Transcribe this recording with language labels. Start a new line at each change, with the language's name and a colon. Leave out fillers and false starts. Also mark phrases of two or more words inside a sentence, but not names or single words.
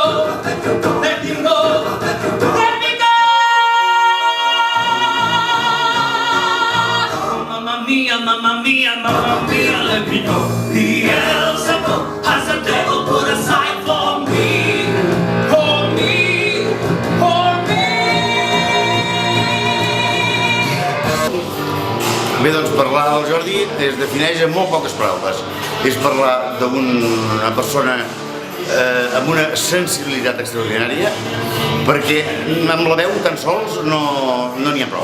English: Let him go. Let him go. Let him go. Let me go.
Italian: Mamma mia, mamma mia, mamma mia,
English: let me go. Beelzebub has the devil put aside for me. For me. For me.
Catalan: Bé, doncs parlar del Jordi es defineix en molt poques paraules. És parlar d'una persona amb una sensibilitat extraordinària, perquè amb la veu tan sols no n'hi ha prou.